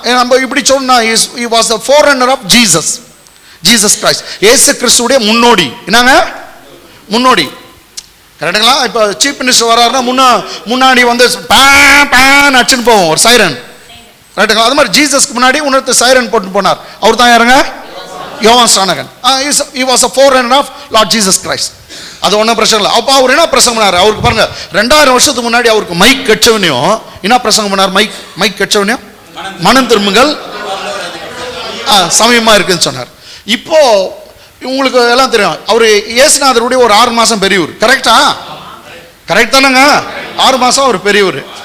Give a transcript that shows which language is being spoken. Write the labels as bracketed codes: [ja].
[ta] நம்ம இப்படி சொன்னா [en] he was the forerunner of [ta] Jesus Christ, இயேசு கிறிஸ்துவுடைய முன்னோடி. என்னங்க முன்னோடி? கரெக்டுங்களா? இப்போ சீஃப் மினிஸ்டர் வர்றாருன்னா முன்னாடி வந்து அடிச்சுன்னு போவோம் ஒரு சைரன், கரெக்டுங்களா? அது மாதிரி ஜீசஸ்க்கு முன்னாடி உணர்த்து சைரன் போட்டு போனார். அவர் தான் யாருங்க? யோவான் ஸ்நானகன். [en] he was a forerunner of Lord Jesus Christ. [ta] அது ஒன்றும் பிரச்சனை இல்லை. அப்போ அவர் என்ன பிரசங்கம் பண்ணார்? அவருக்கு பாருங்க 2000 வருஷத்துக்கு முன்னாடி அவருக்கு மைக் கெச்சவனையும் என்ன பிரசங்கம் பண்ணார்? மைக் கெச்சவனையும் மனம் திரும்புங்கள் சமயமா இருக்குன்னு சொன்னார். இப்போ உங்களுக்கு எல்லாம் தெரியும், அவர் இயேசுநாதருடைய ஒரு 6 மாசம் பெரியவர். கரெக்டா? கரெக்ட் தானேங்க? 6 மாசம் அவர் பெரியவர்.